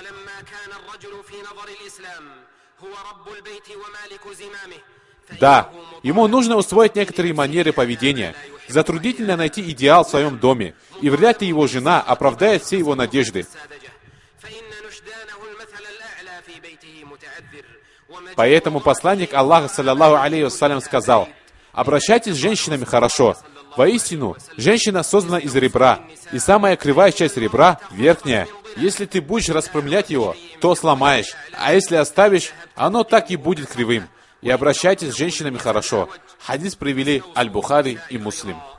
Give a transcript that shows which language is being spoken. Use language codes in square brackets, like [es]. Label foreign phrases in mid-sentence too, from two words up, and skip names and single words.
[ru] Да, ему нужно усвоить некоторые манеры поведения. Затруднительно найти идеал в своем доме, и вряд ли его жена оправдает все его надежды. Поэтому посланник Аллаха, [ar] صلى الله عليه وسلم, [ru] сказал: «Обращайтесь с женщинами хорошо. Воистину, женщина создана из ребра, и самая кривая часть ребра – верхняя. Если ты будешь распрямлять его, то сломаешь, а если оставишь, оно так и будет кривым. И обращайтесь с женщинами хорошо». Хадис привели Аль-Бухари и Муслим.